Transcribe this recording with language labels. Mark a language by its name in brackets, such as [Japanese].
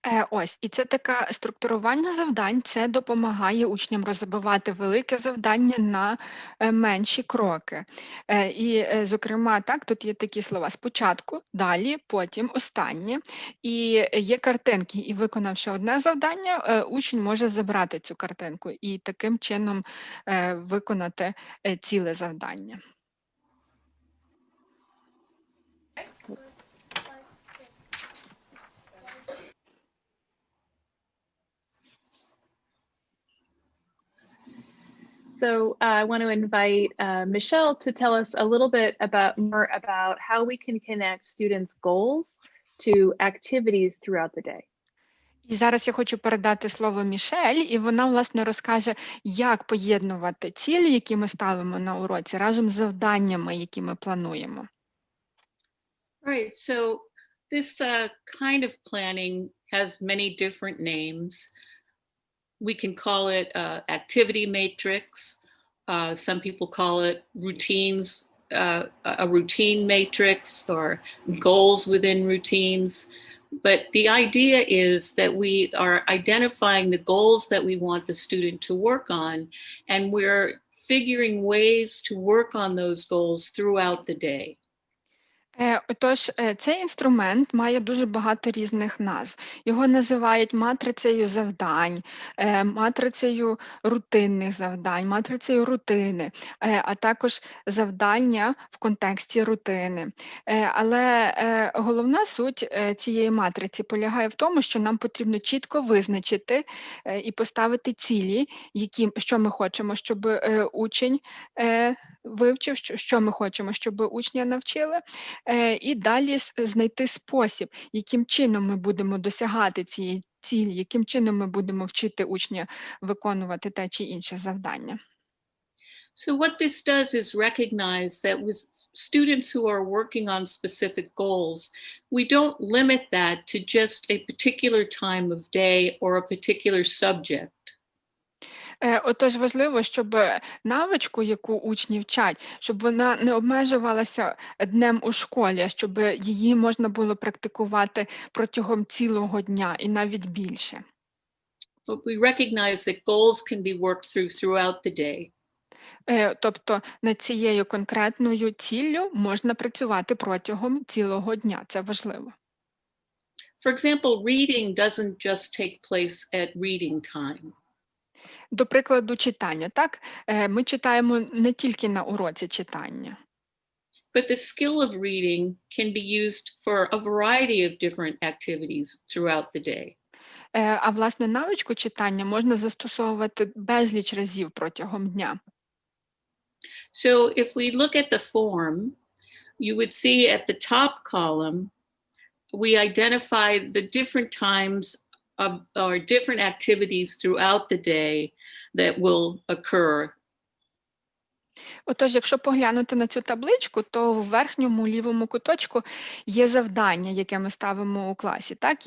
[Ukrainian] Ось, і це таке структурування завдань, це допомагає учням розбивати велике завдання на менші кроки. І, зокрема, так, тут є такі слова: спочатку, далі, потім, останнє. І є картинки, і виконавши одне завдання, учень може забрати цю картинку і таким чином виконати ціле завдання. [English] So I want to invite Michelle to tell us a little bit more about how we can connect students' goals to activities throughout the day. [Ukrainian] І зараз я хочу передати слово Мішель, і вона, власне, розкаже, як поєднувати цілі, які ми ставимо на уроці, разом з завданнями, які ми плануємо. [English] Right, so this kind of planning has many different names. We can call it activity matrix. Some people call it routines, a routine matrix, or goals within routines. But the idea is that we are identifying the goals that we want the student to work on, and we're figuring ways to work on those goals throughout the day. [Ukrainian] Отож, цей інструмент має дуже багато різних назв. Його називають матрицею завдань, матрицею рутинних завдань, матрицею рутини, а також завдання в контексті рутини. Але головна суть цієї матриці полягає в тому, що нам потрібно чітко визначити і поставити цілі, що ми хочемо, щоб учень вивчив, що ми хочемо, щоб учня навчили, і далі знайти спосіб, яким чином ми будемо досягати цієї цілі, яким чином ми будемо вчити учня виконувати те чи інше завдання. [English] So what this does is recognize that with students who are working on specific goals, we don't limit that to just a particular time of day or a particular subject. [Ukrainian] Отож, важливо, щоб навичку, яку учні вчать, щоб вона не обмежувалася днем у школі, а щоб її можна було практикувати протягом цілого дня і навіть більше. [English] But we recognize that goals can be worked throughout the day. [Ukrainian] Тобто над цією конкретною ціллю можна працювати протягом цілого дня. Це важливо. [English] For example, reading doesn't just take place at reading time. [Ukrainian] До прикладу, читання. Так, ми читаємо не тільки на уроці читання. [English] But the skill of reading can be used for a variety of different activities throughout the day. [Ukrainian] А власне навичку читання можна застосовувати безліч разів протягом дня. [English] So if we look at the form, you would see at the top column, we identify the different times or different activities throughout the day that will occur. [Ukrainian] Отож, якщо поглянути на цю табличку, то в верхньому лівому куточку є завдання, яке ми ставимо у класі. Так?